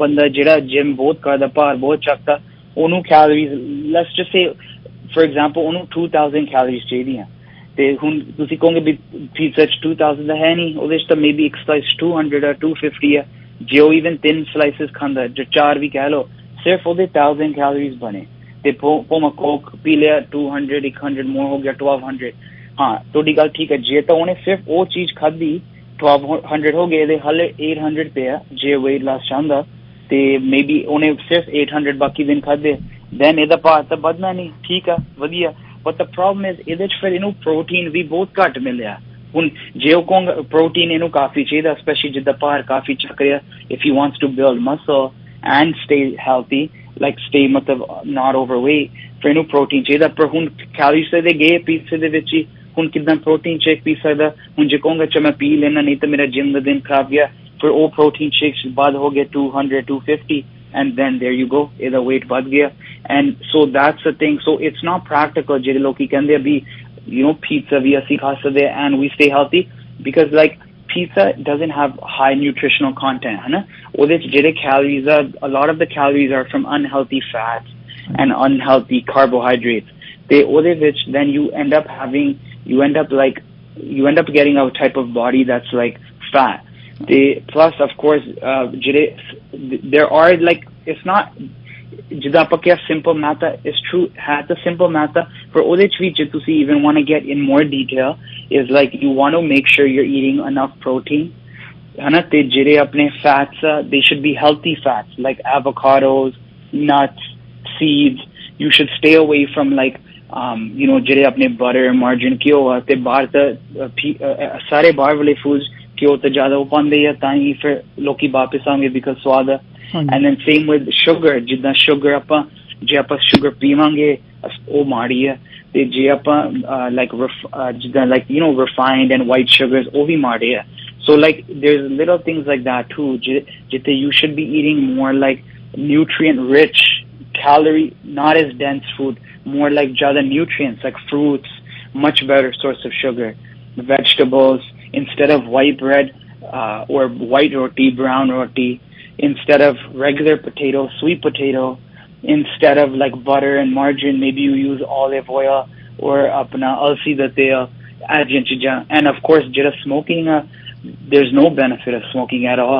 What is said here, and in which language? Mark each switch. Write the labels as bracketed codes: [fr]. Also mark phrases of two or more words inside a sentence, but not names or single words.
[pa] ਬੰਦਾ ਜਿਹੜਾ ਜਿਮ ਬਹੁਤ ਕਰਦਾ ਭਾਰ ਬਹੁਤ ਚੱਕਦਾ ਉਹਨੂੰ ਕੈਲੋਰੀਜ਼ [en] let's just say for example [pa] ਉਹਨੂੰ 2000 ਕੈਲੋਰੀਜ਼ ਚਾਹੀਦੀਆਂ ਤੇ ਹੁਣ ਤੁਸੀਂ ਕਹੋਗੇ ਵੀ ਪੀਜ਼ਾ 'ਚ 2000 ਦਾ ਹੈ ਨਹੀਂ ਉਹਦੇ 'ਚ ਤਾਂ ਮੇਬੀ ਇੱਕ ਸਲਾਈਸ 200 ਆ 250 ਆ ਜੇ ਉਹ ਈਵਨ 3 ਸਲਾਈਸਿਸ ਖਾਂਦਾ ਜੋ 4 ਵੀ ਕਹਿ ਲਓ ਸਿਰਫ ਉਹਦੇ 1000 ਕੈਲੋਰੀਜ਼ ਬਣੇ ਤੇ ਭਾਵੇਂ ਕੋਕ ਪੀ ਲਿਆ 200 100 ਮੋਰ ਹੋ ਗਿਆ 1200 ਹਾਂ ਤੁਹਾਡੀ ਗੱਲ ਠੀਕ ਹੈ ਜੇ ਤਾਂ ਉਹਨੇ ਸਿਰਫ ਉਹ ਚੀਜ਼ ਖਾਧੀ 1200 ਹੋ ਗਏ ਇਹਦੇ ਹਾਲੇ 800 ਪਿਆ ਜੇ [en] weight loss [pa] ਚਾਹੁੰਦਾ ਤੇ ਮੇਬੀ ਉਹਨੇ ਸਿਰਫ 800 ਬਾਕੀ ਦਿਨ ਖਾਧੇ ਦੈਨ ਇਹਦਾ ਭਾਰ ਤਾਂ ਵੱਧਣਾ ਨਹੀਂ ਠੀਕ ਆ ਵਧੀਆ [en] but the problem is [pa] ਇਹਦੇ 'ਚ ਫਿਰ ਇਹਨੂੰ ਪ੍ਰੋਟੀਨ ਵੀ ਬਹੁਤ ਘੱਟ ਮਿਲਿਆ ਹੁਣ ਜੇ ਉਹ ਕਹੋਂਗਾ ਪ੍ਰੋਟੀਨ ਇਹਨੂੰ ਕਾਫੀ ਚਾਹੀਦਾ ਸਪੈਸ਼ਲੀ ਜਿੱਦਾਂ ਭਾਰ ਕਾਫੀ ਚੱਕ ਰਿਹਾ [en] if he wants to build muscle and stay healthy like stay [pa] ਮਤਲਬ [en] not overweight [pa] ਫਿਰ ਇਹਨੂੰ ਪ੍ਰੋਟੀਨ ਚਾਹੀਦਾ ਪਰ ਹੁਣ ਕੈਲੋਰੀਜ਼ ਦੇ ਗਏ ਪੀਜ਼ੇ ਦੇ ਵਿੱਚ ਹੀ ਹੁਣ ਕਿੱਦਾਂ [en] protein shake [pa] ਪੀ ਸਕਦਾ ਹੁਣ ਜੇ ਕਹੋਂਗਾ ਚ ਮੈਂ ਪੀ ਲੈਣਾ ਨਹੀਂ ਤਾਂ ਮੇਰਾ ਜਿਮ ਦਾ ਦਿਨ ਖਰਾਬ ਗਿਆ ਫਿਰ ਉਹ [en] protein shakes [pa] ਬਾਅਦ ਹੋ ਗਿਆ 200 250 [en] and then there you go [pa] ਇਹਦਾ weight ਵੱਧ ਗਿਆ [en] and so that's the thing so it's not practical [pa] ਜਿਹੜੇ ਲੋਕੀ ਕਹਿੰਦੇ ਆ ਵੀ [en] you know pizza [pa] ਵੀ ਅਸੀਂ ਖਾ ਸਕਦੇ [en] and we stay healthy because like pizza doesn't have high nutritional content [pa] ਹੈ ਨਾ ਉਹਦੇ 'ਚ ਜਿਹੜੇ calories ਆ [en] a lot of the calories are from unhealthy fats and unhealthy carbohydrates [pa] ਤੇ ਉਹਦੇ ਵਿੱਚ [en] then you end up getting a type of body that's like fat Plus, of course, there are like, it's not [pa] ਜਿੱਦਾਂ ਆਪਾਂ ਕਿਹਾ [en] simple math is true, has the simple math, [pa] ਪਰ ਉਹਦੇ ਚ ਵੀ ਜੇ ਤੁਸੀਂ [en] even want to get in more detail is like you want to make sure you're eating enough protein, [pa] ਹਨਾ, ਤੇ ਜਿਹੜੇ ਆਪਣੇ [en] fats they should be healthy fats like avocados, nuts, seeds. You should stay away from like [pa] ਜਿਹੜੇ ਆਪਣੇ [en] butter, margarine, [pa] ਘਿਓ ਤੇ ਬਾਹਰ ਤਾਂ ਸਾਰੇ ਬਾਹਰ ਵਾਲੇ foods ਘਿਓ ਤੇ ਜ਼ਿਆਦਾ ਉਹ ਪਾਉਂਦੇ ਆ ਤਾਂ ਹੀ ਫਿਰ ਲੋਕੀ ਵਾਪਸ ਆਉਂਗੇ because ਸਵਾਦ [en] and then same with sugar, [pa] ਜਿੱਦਾਂ sugar ਆਪਾਂ ਜੇ ਆਪਾਂ sugar ਪੀਵਾਂਗੇ ਉਹ ਮਾੜੀ ਹੈ, ਤੇ ਜੇ ਆਪਾਂ like ਜਿੱਦਾਂ [en] like refined and white sugars [pa] ਉਹ ਵੀ ਮਾੜੇ ਹੈ. [en] So like there's little things like that too ਜਿੱਥੇ you should be eating more like nutrient rich, calorie not as dense food, more like jada nutrients like fruits, much better source of sugar, vegetables instead of white bread or white roti, brown roti, instead of regular potato, sweet potato, instead of like butter and margarine, maybe you use olive oil or [pa] ਆਪਣਾ ਅਲਸੀ ਦਾ ਤੇਲ, [en] and of course jada smoking, there's no benefit of smoking at all.